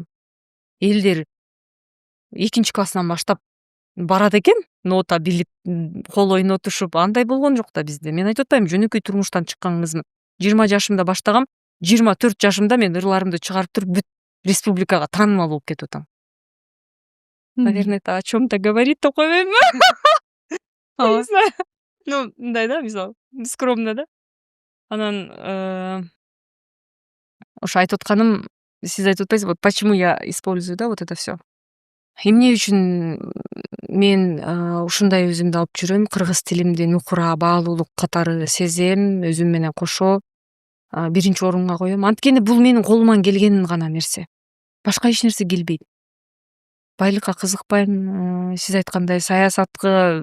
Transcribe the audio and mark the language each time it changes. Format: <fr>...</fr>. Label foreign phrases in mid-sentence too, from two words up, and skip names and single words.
<ky>Элдер 2 класстан баштап барат экен, нота билип, кол ойнотушуп, андай болгон жок да бизде. Мен айтып атпаймынбы, жөнөкөй турмуштан чыккан кызмын. 20 жашымда баштагам, 24 жашымда мен ырларымды чыгарып туруп бүт республикага таанымал болуп кетип атам.</ky> <ru>Наверное, это о чём-то говорит,</ru> <ky>деп койбоймунбу?</ky> <ru>Не знаю. Ну,</ru> <ky>мындай да, мисалы, скромно да. Анан ошо айтып атканым, сиз айтып атпайсызбы,</ky> <ru>вот почему я использую, да, вот это всё.</ru> <ky>Эмне үчүн мен ушундай өзүмдү алып жүрөм, кыргыз тилимди нукура, баалуулук катары сезем, өзүм менен кошо биринчи орунга коем. Анткени бул менин колуман келген гана нерсе. Башка эч нерсе келбейт. Байлыкка кызыкпайм, сиз айткандай саясатка</ky>